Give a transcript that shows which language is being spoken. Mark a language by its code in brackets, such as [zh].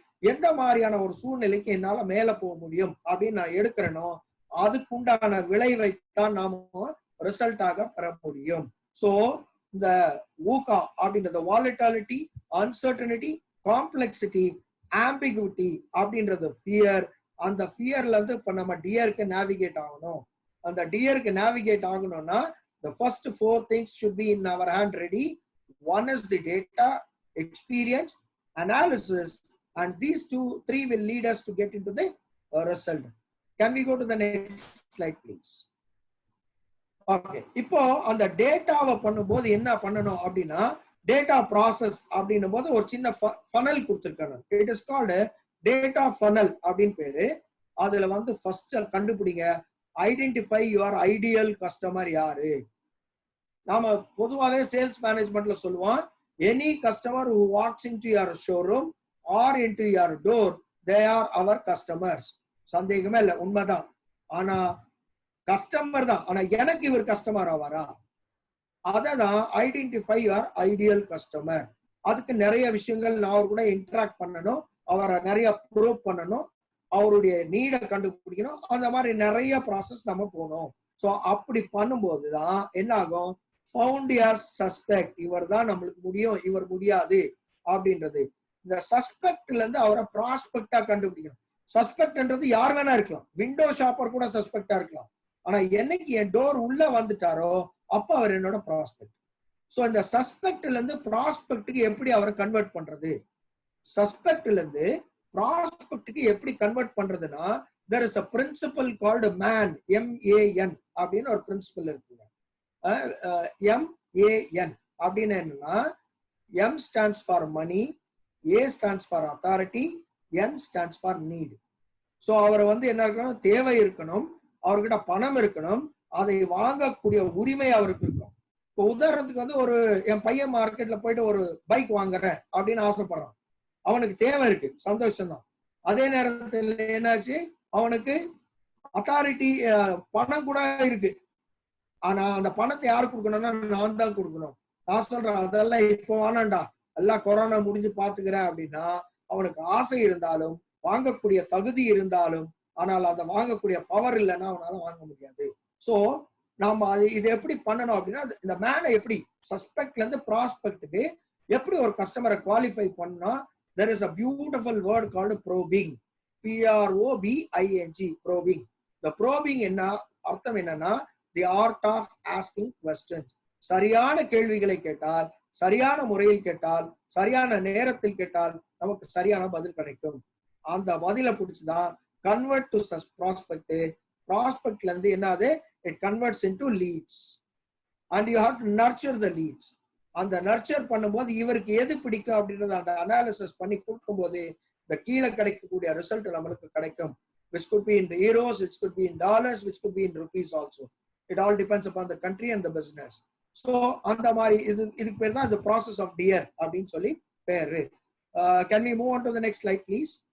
[ta] எந்த மாதிரியான ஒரு சூழ்நிலைக்கு என்னால மேல போக முடியும் அப்படின்னு நான் எடுக்கிறேனோ அதுக்குண்டான விளைவைத்தான் நாம ரிசல்ட்டாக பெற முடியும். சோ இந்த ஊகா அப்படின்றது வாலட்டாலிட்டி, அன்சர்டனிட்டி, காம்ப்ளெக்சிட்டி, ஆம்பிகுவிட்டி அப்படின்றது ஃபியர். அந்த ஃபியர்ல இருந்து இப்ப நம்ம டியருக்கு நேவிகேட் ஆகணும். அந்த டியருக்கு நேவிகேட் ஆகணும்னா [en] the first 4 things should be in our hand ready. One is the data, experience, analysis, and these 3 will lead us to get into the result. Can we go to the next slide please? [ta] Okay, இப்போ அந்த டேட்டாவை பண்ணும்போது என்ன பண்ணணும் அப்படின்னா data process அப்படின்னும் போது ஒரு சின்ன ஃபனல் கொடுத்துருக்காங்க. It is called data funnel அப்படின்னு பேரு. அதுல வந்து ஃபர்ஸ்ட் கண்டுபிடிங்க, ஐடென்டிஃபை யுவர் ஐடியல் கஸ்டமர் யாரு. நாம பொதுவாகவே சேல்ஸ் மேனேஜ்மெண்ட்ல சொல்லுவோம், [en] Any customer who walks into your showroom or into your door, they are our customers. [ta] சந்தேகமே இல்லை, உண்மைதான். ஆனா கஸ்டமர் தான், ஆனா எனக்கு இவர் கஸ்டமர் ஆவாரா? அததான் ஐடென்டிஃபை யுவர் ஐடியல் கஸ்டமர். அதுக்கு நிறைய விஷயங்கள் நான் அவர் கூட இன்டராக்ட் பண்ணணும், அவரை நிறைய ப்ரூவ் பண்ணணும், அவருடைய நீடை கண்டுபிடிக்கணும். அந்த மாதிரி நிறைய ப்ராசஸ் நம்ம போகணும். ஸோ அப்படி பண்ணும்போதுதான் என்ன ஆகும், ஃபவுண்ட் யுவர் சஸ்பெக்ட், இவர் தான் நம்மளுக்கு முடியும், இவர் முடியாது அப்படின்றது. இந்த சஸ்பெக்ட்ல இருந்து அவரை ப்ராஸ்பெக்டா கண்டுபிடிக்கணும். சஸ்பெக்ட்ன்றது யார் வேணா இருக்கலாம், விண்டோ ஷாப்பர் கூட சஸ்பெக்டா இருக்கலாம். ஆனா என்னைக்கு என் டோர் உள்ள வந்துட்டாரோ அப்ப அவர் என்னோட ப்ராஸ்பெக்ட். சோ இந்த சஸ்பெக்ட்ல இருந்து ப்ராஸ்பெக்டுக்கு எப்படி அவரை கன்வெர்ட் பண்றது, சஸ்பெக்ட்ல இருந்து ப்ராஸ்பெக்டுக்கு எப்படி கன்வெர்ட் பண்றதுன்னா, [en] there is a principle called MAN, [ta] MAN அப்படின்னு ஒரு பிரின்சிபல் இருக்குங்க. [en] MAN [ta] அப்படின்னு என்னன்னா, [en] M stands for money, A stands for authority, N stands for need. [ta] So அவரை வந்து என்ன இருக்கணும், தேவை இருக்கணும், அவர்கிட்ட பணம் இருக்கணும், அதை வாங்கக்கூடிய உரிமை அவருக்கு இருக்கும். இப்போ உதாரணத்துக்கு வந்து ஒரு என் பையன் மார்க்கெட்ல போயிட்டு ஒரு பைக் வாங்குறேன் அப்படின்னு ஆசைப்படுறான், அவனுக்கு தேவை இருக்கு, சந்தோஷம்தான். அதே நேரத்தில் என்னாச்சு, அவனுக்கு அத்தாரிட்டி பணம் கூட இருக்கு. ஆனா அந்த பணத்தை யாரு கொடுக்கணும்னா நான் தான் கொடுக்கணும். நான் சொல்றேன் அதெல்லாம் இப்போ வேணாண்டா, எல்லாம் கொரோனா முடிஞ்சு பாத்துக்கிறேன் அப்படின்னா அவனுக்கு ஆசை இருந்தாலும் வாங்கக்கூடிய தகுதி இருந்தாலும் ஆனால் அதை வாங்கக்கூடிய பவர் இல்லைன்னா அவனால வாங்க முடியாது. சோ நாம இது எப்படி பண்ணணும் அப்படின்னா, இந்த மேனை எப்படி சஸ்பெக்ட்ல இருந்து ப்ராஸ்பெக்டுக்கு எப்படி ஒரு கஸ்டமரை குவாலிஃபை பண்ணா, [en] there is a beautiful word called probing, PROBING, probing. the probing [ta] என்ன அர்த்தம் என்னன்னா, [en] the art of asking questions. [ta] சரியான கேள்விகளை கேட்டால், சரியான முறையில் கேட்டால், சரியான நேரத்தில் கேட்டால் நமக்கு சரியான பதில் கிடைக்கும். அந்த பதிலை பிடிச்சுதான் [en] convert to prospect. Prospectல [ta] இருந்து என்னது, [en] it converts into leads and you have to nurture the leads. [ta] அந்த நர்ச்சர் பண்ணும்போது இவருக்கு எது பிடிக்கும் அப்படின்றத அந்த அனாலிசிஸ் பண்ணி கொடுக்கும் போது இந்த கீழே கிடைக்கக்கூடிய ரிசல்ட் நம்மளுக்கு கிடைக்கும். [en] which could be in euros, which could be in dollars, which could be in rupees also. It all depends upon the country and the business. [ta] So அந்த மாதிரி இதுக்கு பேர் தான் [en] the process of DEAR [ta] அப்படின்னு சொல்லி பேரு. [en] Can we move on to the next slide please?